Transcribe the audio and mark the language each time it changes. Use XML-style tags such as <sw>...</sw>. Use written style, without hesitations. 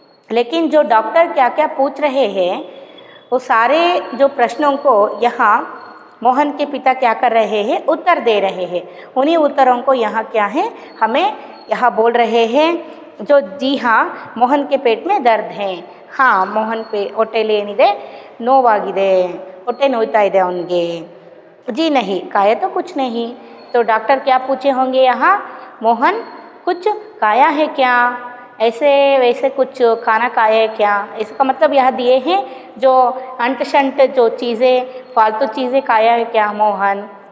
<hi>लेकिन जो डॉक्टर क्या क्या पूछ रहे हैं वो सारे जो प्रश्नों को यहाँ मोहन के पिता क्या कर रहे हैं, उत्तर दे रहे हैं। उन्हीं उत्तरों को यहाँ क्या है हमें यहाँ बोल रहे हैं। जो जी हाँ, मोहन के पेट में दर्द है। हाँ, मोहन पे</hi> <kn>ಹೊಟ್ಟೆಯಲ್ಲಿ ಏನಿದೆ ನೋವಾಗಿದೆ, ಹೊಟ್ಟೆ ನೋಯ್ತಾ ಇದೆ ಅವನಿಗೆ।</kn> <hi>जी नहीं, खाया तो कुछ नहीं। तो डॉक्टर क्या पूछे होंगे यहाँ, मोहन कुछ खाया है क्या? ऐसे वैसे कुछ खाना खाया है क्या? इसका मतलब यह दिए हैं जो अंट शंट जो चीज़ें फालतू चीज़ें खाया है क्या मोहन?</hi>